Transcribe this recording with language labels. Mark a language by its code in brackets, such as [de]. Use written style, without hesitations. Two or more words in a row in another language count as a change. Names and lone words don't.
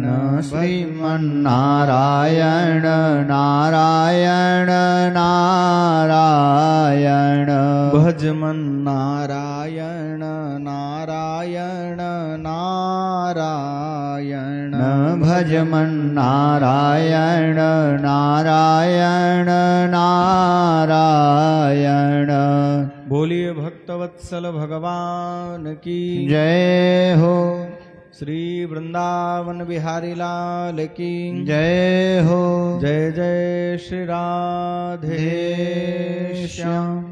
[hi] श्रीमन्नारायण नारायण नारायण भजमन्नारायण नारायण नारायण भजमन्नारायण नारायण नारायण बोलिए भक्तवत्सल भगवान की जय हो। श्री वृंदावन बिहारी लाल की जय हो। जय जय श्री राधे श्याम।